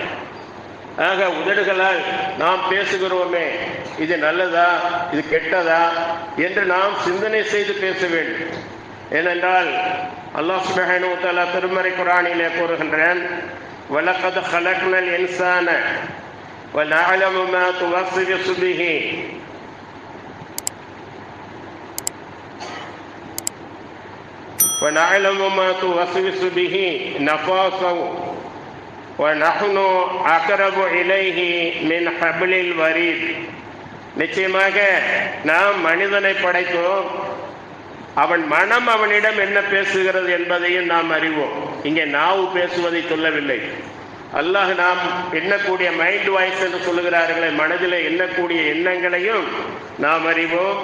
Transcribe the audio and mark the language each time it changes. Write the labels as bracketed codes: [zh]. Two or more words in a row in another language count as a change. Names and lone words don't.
[ta] ஆக உதடுகளால் நாம் பேசுகிறோமே, இது நல்லதா இது கெட்டதா என்று நாம் சிந்தனை செய்து பேச வேண்டும். ஏனென்றால் அல்லாஹ் சுப்ஹானஹு வ தஆலா திருமறை குர்ஆனிலே கூறுகின்றான், [ar] ولقد خلقنا الإنسان ونعلم ما توسوس به وَنَعْلَمُ مَا تُوَسْوِسُ بِهِ نَفْسُهُ وَنَحْنُ أَقْرَبُ إِلَيْهِ مِنْ حَبْلِ الْوَرِيدِ. [ta] நிச்சயமாக நாம் மனிதனை படைத்தோம், அவன் மனம் அவனிடம் என்ன பேசுகிறது என்பதையும் நாம் அறிவோம். இங்கே நாவு பேசுவதை சொல்லவில்லை. அல்லாஹ் நாம் எண்ணக்கூடிய [en] mind voice [ta] என்று சொல்லுகிறார்களே, மனதில் எண்ணக்கூடிய எண்ணங்களையும் நாம் அறிவோம்.